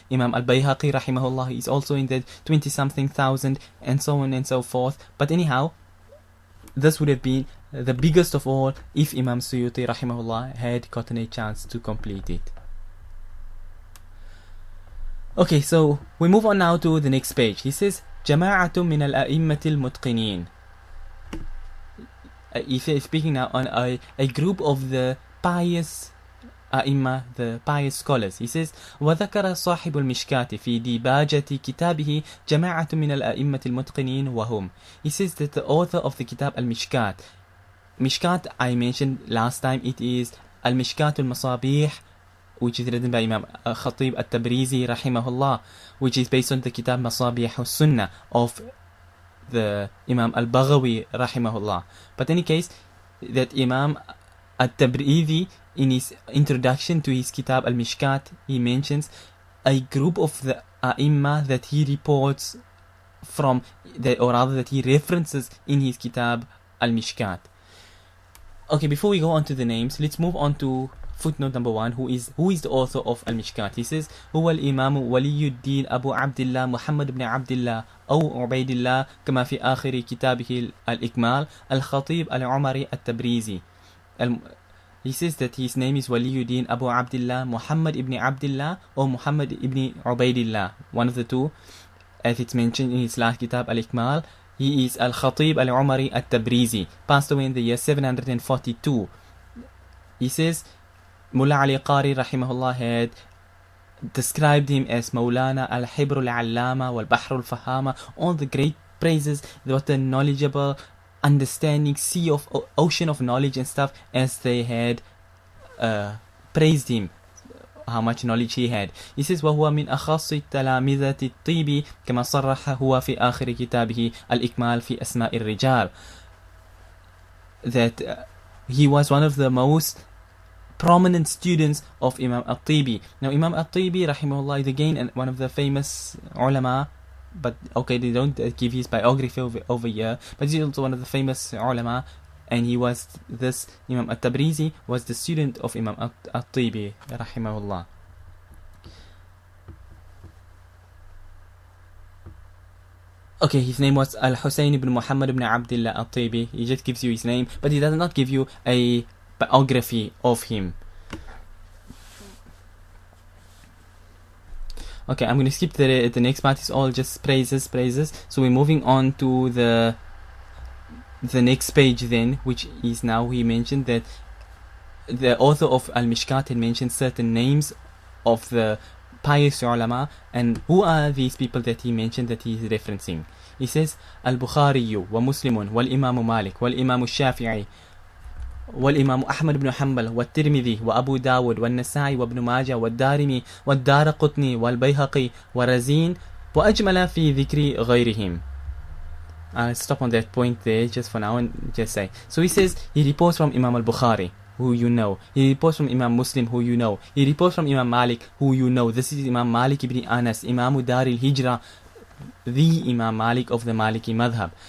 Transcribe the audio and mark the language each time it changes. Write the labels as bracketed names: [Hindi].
[English] Imam al-Bayhaqi rahimahullah is also in that 20-something thousand, and so on and so forth. But anyhow, this would have been the biggest of all if Imam Suyuti rahimahullah had gotten a chance to complete it. Okay, so we move on now to the next page. He says, [Arabic] جماعة من الأئمة المتقنين. [English] He's speaking now on a group of the pious A'imma, the pious scholars. He says, [Arabic] وذكر صاحب المشكاة في ديباجة كتابه جماعة من الأئمة المتقنين وهم. [English] He says that the author of the Kitab al-Mishkat, Mishkat I mentioned last time, it is al-Mishkat al-Masabih, which is written by Imam Khatib al-Tabrizi rahimahullah, which is based on the Kitab Masabih al-Sunnah of the Imam al-Baghawi rahimahullah. But in any case, that Imam al-Tabrizi, in his introduction to his Kitab al-Mishkat, he mentions a group of the A'imma that he reports from, or rather that he references in his Kitab al-Mishkat. Okay, before we go on to the names, let's move on to footnote number 1. Who is the author of al-Mishkat? He says, [Arabic] هو الإمام ولي الدين أبو عبد الله محمد بن عبد الله أو عبيد الله كما في آخر كتابه الإكمال الخطيب العمري التبريزي. [English] He says that his name is Waliyuddin Abu Abdullah Muhammad ibn Abdullah or Muhammad ibn Ubaidillah, one of the two, as it's mentioned in his last kitab Al-Ikmal. He is Al-Khatib Al-Umari At-Tabrizi, passed away in the year 742. He says Mullah Ali Qari rahimahullah had described him as Maulana Al-Hibr Al-Allama Wal-Bahr Al-Fahama, all the great praises, what a knowledgeable, understanding sea of ocean of knowledge and stuff, as they had praised him, how much knowledge he had. He says [Arabic] وهو من أخص تلامذة الطيب كما صرح هو في آخر كتابه الإكمال في أسماء الرجال, [English] that he was one of the most prominent students of Imam al-Tibi. Now Imam al-Tibi rahimahullah is again one of the famous ulama, but okay, they don't give his biography over here, but he's also one of the famous ulama, and he was this Imam al-Tabrizi was the student of Imam al-Tibi rahimahullah. Okay, his name was Al-Husayn ibn Muhammad ibn Abdullah al-Tibi. He just gives you his name, but he does not give you a biography of him. Okay, I'm going to skip the next part. It's all just praises. So we're moving on to the next page then, which is now he mentioned that the author of Al-Mishkat had mentioned certain names of the pious ulama, and who are these people that he mentioned that he is referencing. He says [Arabic] Al-Bukhari wa Muslimun wal Imam Malik wal Imam Shafi'i والإمام أحمد بن حنبل والترمذي وأبو داود والنسائي وابن ماجه والدارمي والدارقطني والبيهقي ورزين وأجمل في ذكر غيرهم. [English] I'll stop on that point there just for now and just say. So he says he reports from Imam al-Bukhari, who you know. He reports from Imam Muslim, who you know. He reports from Imam Malik, who you know. This is Imam Malik ibn Anas, Imam Dar al-Hijra, the Imam Malik of the Maliki Madhab.